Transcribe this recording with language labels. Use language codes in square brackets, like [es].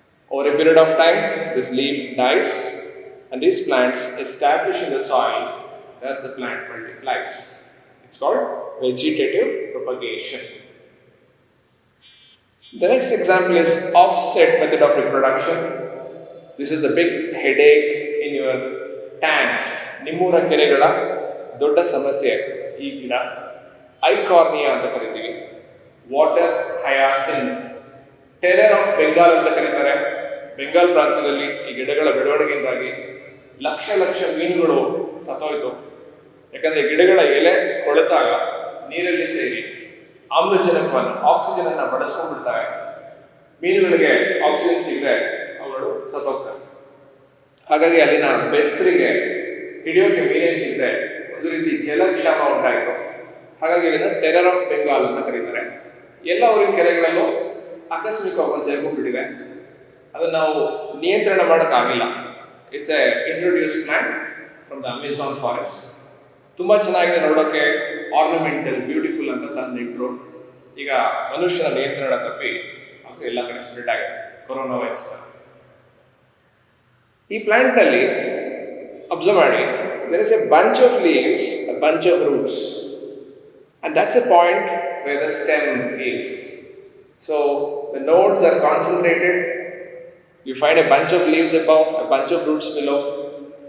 [en] Over a period of time, this leaf dies and these plants establish in the soil. Thus the plant multiplies. It's called vegetative propagation. The next example is offset method of reproduction. This is the big headache in your tanks. [kn] ನಿಮ್ಮೂರ ಕೆರೆಗಳ ದೊಡ್ಡ ಸಮಸ್ಯೆ ಈ ಗಿಡ Eichhornia ಅಂತ ಕರಿತೀವಿ. Water ಹಯಾಸಿಂತ್, terror of Bengal ಅಂತ ಕರೀತಾರೆ. ಬೆಂಗಾಲ್ ಪ್ರಾಂತ್ಯದಲ್ಲಿ ಈ ಗಿಡಗಳ ಬೆಳವಣಿಗೆಯಿಂದಾಗಿ ಲಕ್ಷ ಲಕ್ಷ ಮೀನುಗಳು ಸತ್ತೋಯ್ತು. ಯಾಕಂದರೆ ಗಿಡಗಳ ಎಲೆ ಕೊಳೆತಾಗ ನೀರಲ್ಲಿ ಸೇರಿ ಆಮ್ಲಜನಕವನ್ನು ಆಕ್ಸಿಜನ್ ಅನ್ನು ಬಳಸ್ಕೊಂಡ್ಬಿಡ್ತಾರೆ. ಮೀನುಗಳಿಗೆ ಆಕ್ಸಿಜನ್ ಸಿಗದೆ ಅವುಗಳು ಸತ್ತೋಗ್ತವೆ. ಹಾಗಾಗಿ ಅಲ್ಲಿನ ಬೆಸ್ತರಿಗೆ ಹಿಡಿಯೋಕೆ ಮೀನೇ ಸಿಗದೆ ಒಂದು ರೀತಿ ಜಲಕ್ಷಾಮ ಉಂಟಾಯಿತು. ಹಾಗಾಗಿ ಇದನ್ನು ಟೆರರ್ ಆಫ್ ಬೆಂಗಾಲ್ ಅಂತ ಕರೀತಾರೆ. ಎಲ್ಲ ಊರಿನ ಕೆರೆಗಳಲ್ಲೂ ಆಕಸ್ಮಿಕವಾಗಿ ಒಂದು ಸೇರ್ಕೊಂಡ್ಬಿಟ್ಟಿದೆ. ಅದನ್ನು ನಾವು ನಿಯಂತ್ರಣ ಮಾಡೋಕ್ಕಾಗಿಲ್ಲ. [en] It's a introduce plant from the Amazon forest. [kn] ತುಂಬ ಚೆನ್ನಾಗಿದೆ ನೋಡೋಕ್ಕೆ, ಆರ್ನಮೆಂಟಲ್, ಬ್ಯೂಟಿಫುಲ್ ಅಂತ ತಂದಿಟ್ರು. ಈಗ ಮನುಷ್ಯನ ನಿಯಂತ್ರಣ ತಪ್ಪಿ ಅದು ಎಲ್ಲ ಕಡೆ ಸ್ಪ್ರೆಡ್ ಆಗಿದೆ, ಕೊರೋನಾ ವೈರಸ್. ಈ ಪ್ಲಾಂಟ್ನಲ್ಲಿ ಅಬ್ಸರ್ವ್ ಮಾಡಿ, [en] there is a bunch of leaves, a bunch of roots, and that's a point where the stem is. So the nodes are concentrated. You find a bunch of leaves above, a bunch of roots below.